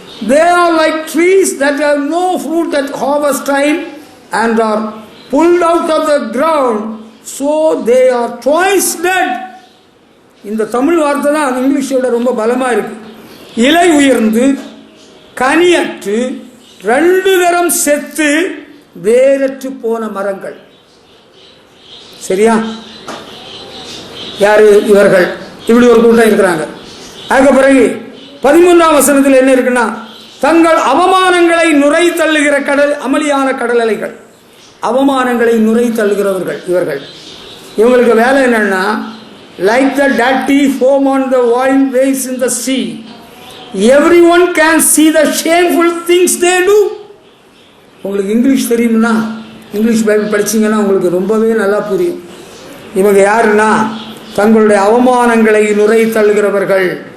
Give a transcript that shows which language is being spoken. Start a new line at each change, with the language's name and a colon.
English: They are like trees that have no fruit at harvest time and are pulled out of the ground, so they are twice dead.
Tamil: இந்த தமிழ் வார்த்தை தான் அது இங்கிலீஷோட ரொம்ப பலமா இருக்கு. இலை உயர்ந்து கனியற்று 2 தரம் செத்து வேறற்று போன மரங்கள். சரியா? யாரு இவர்கள்? இப்படி ஒரு கூட்டம் இருக்கிறாங்க. அதுக்கு பிறகு 13ஆம் வசனத்தில் என்ன இருக்குன்னா, தங்கள் அவமானங்களை நுரை தள்ளுகிற கடல், அமளியான கடல் அலைகள். அவமானங்களை நுரை தள்ளுகிறவர்கள் இவர்கள். இவங்களுக்கு வேலை என்னன்னா,
English: like the dirty foam on the wild waves in the sea, everyone can see the shameful things they do.
Tamil: உங்களுக்கு இங்கிலீஷ் தெரியும்னா, இங்கிலீஷ் பைபிள் படிச்சீங்கன்னா உங்களுக்கு ரொம்பவே நல்லா புரியும். இவங்க யாருன்னா, தங்களுடைய அவமானங்களை நுரை தள்ளுகிறவர்கள்.